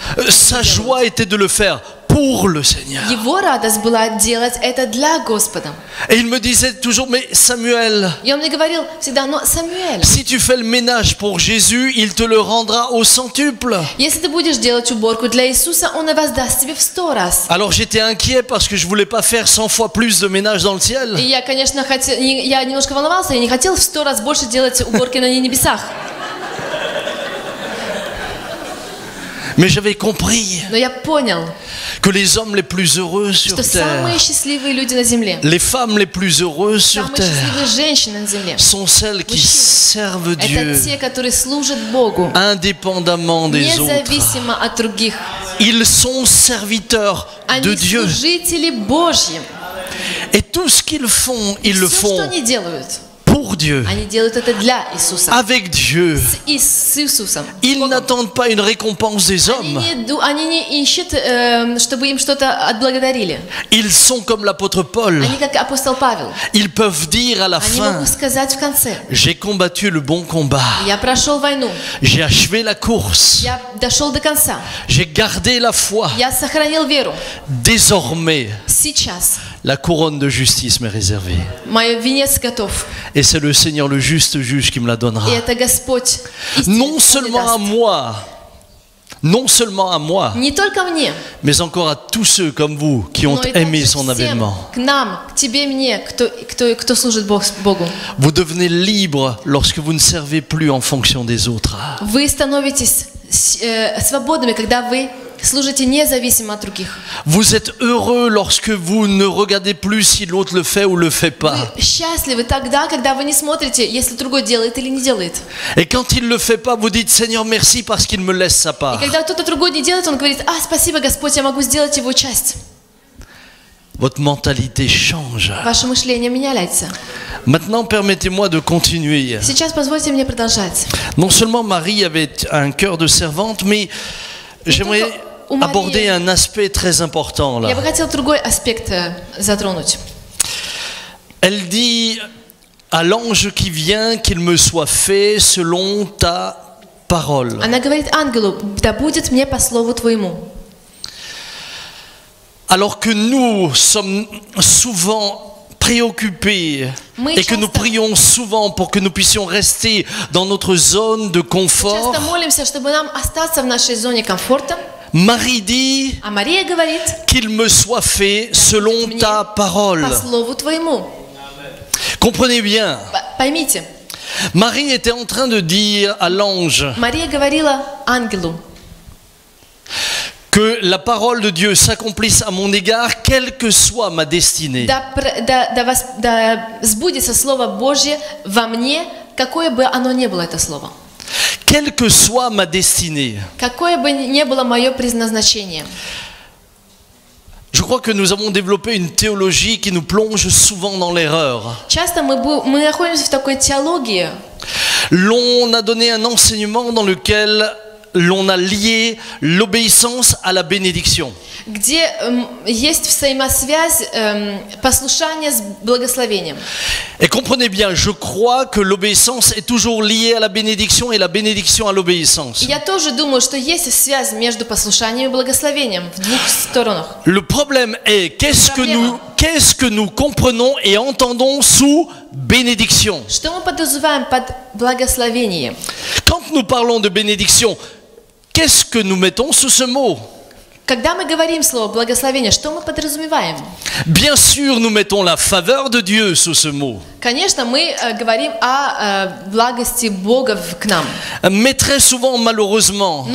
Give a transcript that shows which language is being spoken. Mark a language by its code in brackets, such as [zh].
[fr] Sa joie était de le faire pour le Seigneur. [ru] Его радость была делать это для Господа. [fr] Et il me disait toujours, mais Samuel, [ru] И он мне говорил всегда, но Самуэль, [fr] si tu fais le ménage pour Jésus, il te le rendra au centuple. [ru] если ты будешь делать уборку для Иисуса, Он и воздаст тебе в 100 раз. [fr] Alors j'étais inquiet parce que je voulais pas faire 100 fois plus de ménage dans le ciel. [ru] И я, конечно, я немножко волновался, я не хотел в 100 раз больше делать уборки на небесах. [fr] Mais j'avais compris [ru] Но я понял, [fr] que les hommes les plus heureux sur [ru] что [fr] terre, [ru] самые счастливые люди на земле, [fr] les femmes les plus heureuses sur [ru] самые [fr] terre, [ru] счастливые женщины на земле, [fr] sont celles qui servent [ru] это [fr] Dieu [ru] те, которые служат Богу, [fr] indépendamment des autres. [ru] независимо от других. [fr] Ils sont serviteurs de [ru] Они [fr] Dieu. [ru] служители Божьи. [fr] Et tout ce qu'ils font, ils le [ru] Все, что [fr] font [ru] они делают, [fr] pour Dieu, [ru] они делают это для Иисуса. [fr] avec Dieu. [ru] С Иисусом. [fr] Ils n'attendent pas une récompense des hommes. [ru] Они не ищут, чтобы им что-то отблагодарили. [fr] Ils sont comme l'apôtre Paul. [ru] Они как апостол Павел. [fr] Ils peuvent dire à la [ru] Они [fr] fin, [ru] могут сказать в конце: [fr] j'ai combattu le bon combat. [ru] я прошел войну, [fr] J'ai achevé la course. [ru] я дошел до конца, [fr] J'ai gardé la foi. [ru] я сохранил веру. [fr] Désormais, [ru] Сейчас [fr] la couronne de justice m'est réservée. [ru] мой венец готов. [fr] Et c'est le Seigneur, le juste juge, qui me la donnera. [ru] И это Господь [fr] Non [ru] истинный, [fr] seulement à [ru] Он мне [fr] moi, non seulement à moi, [ru] даст. Не только мне, [fr] mais encore à tous ceux comme vous qui ont [ru] но и [fr] aimé [ru] также [fr] son [ru] всем, [fr] avènement. [ru] к нам, к тебе, мне, кто служит Богу. [fr] Vous devenez libre lorsque vous ne servez plus en fonction des autres. [ru] Вы становитесь свободными, когда вы служите независимо от других. [fr] Vous êtes heureux lorsque vous ne regardez plus si l'autre le fait ou le fait pas. [ru] Вы счастливы тогда, когда вы не смотрите, если другой делает или не делает. [fr] Et quand il ne le fait pas, vous dites Seigneur merci parce qu'il me laisse sa [ru] И [fr] part. [ru] когда кто-то другой не делает, он говорит: спасибо, Господь, я могу сделать его часть. [fr] Votre mentalité change. [ru] Ваше мышление меняется. [fr] Maintenant, permettez-moi de continuer. [ru] Сейчас позвольте мне продолжать. [fr] Non seulement Marie avait un cœur de servante, mais j'aimerais aborder un aspect très important là. [ru] Я бы хотела другой аспект затронуть. [fr] Elle dit à l'ange qui vient qu'il me soit fait selon ta parole. [ru] Она говорит ангелу: да будет мне по слову твоему. [fr] Alors que nous sommes souvent préoccupés et que nous prions souvent pour que nous puissions rester dans notre zone de confort, [ru] Часто молимся, чтобы нам остаться в нашей зоне комфорта. [fr] Marie dit [ru] А Мария говорит: [fr] qu'il me soit fait selon ta parole. [ru] по слову твоему. [fr] Comprenez bien, [ru] Поймите, [fr] Marie était en train de dire à l'ange [ru] Мария говорила ангелу, [fr] que la parole de Dieu s'accomplisse à mon égard, quelle que soit ma destinée. [ru] да сбудется Слово Божье во мне, какое бы оно ни было, это Слово. [fr] Quelle que soit ma destinée. [ru] Какое бы ни было мое предназначение. [fr] Je crois que nous avons développé une théologie qui nous plonge souvent dans l'erreur. [ru] Часто мы находимся в такой теологии. [fr] L'on a donné un enseignement dans lequel l'on a lié l'obéissance à la bénédiction. [ru] Где есть взаимосвязь послушания с благословением. [fr] Et comprenez bien, je crois que l'obéissance est toujours liée à la bénédiction et la bénédiction à l'obéissance. [ru] Я тоже думаю, что есть связь между послушанием и благословением в двух сторонах. [fr] Le problème est qu'est-ce que nous comprenons et entendons sous bénédiction. [ru] Что мы подразумеваем под благословением? [fr] Quand nous parlons de bénédiction, qu'est-ce que nous mettons sous ce mot? [ru] Когда мы говорим слово благословение, что мы подразумеваем? [fr] Bien sûr, nous mettons la faveur de Dieu sous ce mot. [ru] Конечно, мы говорим о благости Бога к нам. [fr] Mais très souvent, malheureusement,